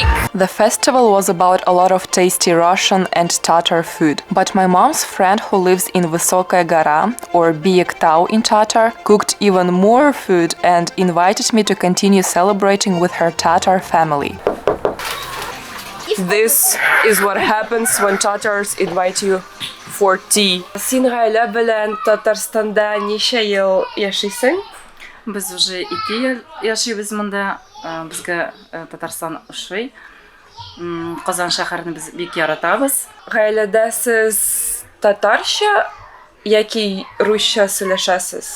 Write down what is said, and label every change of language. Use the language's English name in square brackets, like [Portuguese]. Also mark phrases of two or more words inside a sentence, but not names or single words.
[English] The festival was about a lot of tasty Russian and Tatar food, but my mom's friend who lives in Vysokaya Gora, or Biyek Tau in Tatar, cooked even more food and invited me to continue celebrating with her Tatar family. This is what happens when Tatars invite you for tea. [Tatar] Син гаилә белән Татарстанда ничә ел яшисең? Без уже 2 ел яшибез монда. Безгә Татарстан ошый. Казан шәһәрен без бик яратабыз. Гаиләдә сез татарча яки русча сөйләшәсез?